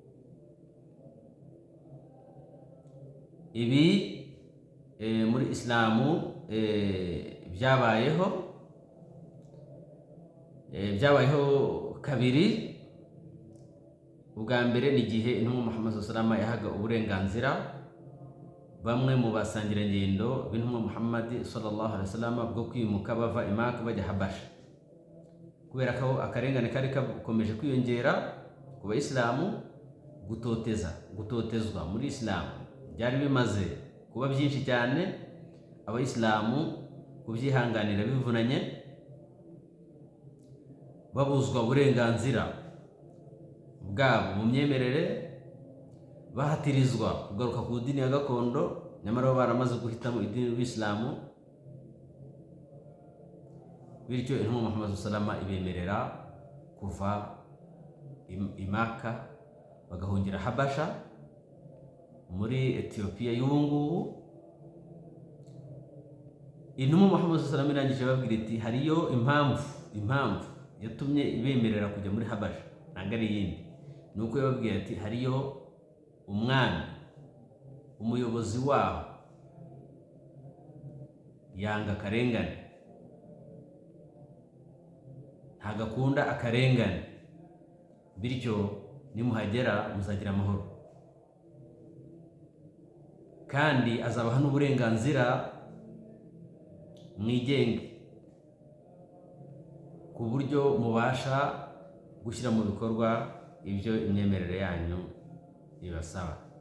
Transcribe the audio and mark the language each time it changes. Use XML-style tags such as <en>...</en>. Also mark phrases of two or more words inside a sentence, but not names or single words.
<rw>Ibi muri Islamu byabayeho kabiri. Ubwa mbere ni igihe intumwa Muhammad</rw> <ar>صلى الله عليه وسلم</ar> <rw>yahaga uburenganzira bamwe mu basangirangendo b'intumwa Muhammad sallallahu alaihi wasallam bwo kwimuka bava i Maka bajya Habasha, kubera ko akarengane kari kakomeje kwiyongera ku bayisilamu. Gutotezwa muri Isilamu byari bimaze kuba byinshi cyane, abayisilamu kubyihanganira bivunanye, babuzwa uburenganzira bwabo mu myemerere, bahatirizwa kugaruka ku dini ya gakondo, nyamara baramaze guhitamo idini y'Isilamu. Bityo intumwa Muhammad</rw> <ar>صلى الله عليه وسلم</ar> <rw>ibemerera kuva i Maka bagahungira Habasha muri Ethiopia y'ubu ngubu. Intumwa Muhammad</rw> <ar>صلى الله عليه وسلم</ar> <rw>irangije babwira iti hariyo impamvu yatumye ibemerera kujya muri Habasha, ntabwo ari yindi, nuko yababwira ati hariyo umwami, umuyobozi waho yanga akarengane, ntabwo akunda akarengane, bityo nimuhagera muzagira amahoro, kandi azabaha n'uburenganzira mwigenge ku buryo mubasha gushyira mu bikorwa ibyo imyemerere yanyu ibasaba.</rw>